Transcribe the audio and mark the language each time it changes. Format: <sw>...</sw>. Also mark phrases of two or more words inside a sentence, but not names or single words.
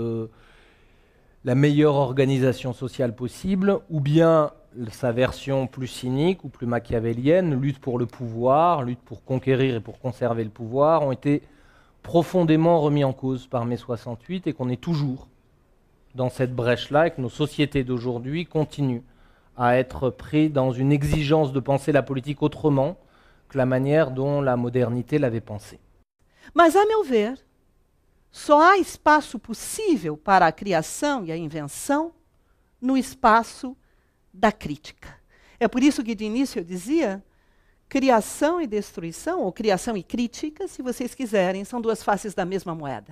<fr>la meilleure organisation sociale possible, ou bien sa version plus cynique ou plus machiavélienne, lutte pour le pouvoir, lutte pour conquérir et pour conserver le pouvoir, ont été profondément remis en cause par mai 68 et qu'on est toujours dans cette brèche-là et que nos sociétés d'aujourd'hui continuent à être pris dans une exigence de penser la politique autrement que la manière dont la modernité l'avait pensée.</fr> <pt>Mas, a meu ver, só há espaço possível para a criação e a invenção no espaço da crítica. É por isso que, de início, eu dizia, criação e destruição, ou criação e crítica, se vocês quiserem, são duas faces da mesma moeda.</pt>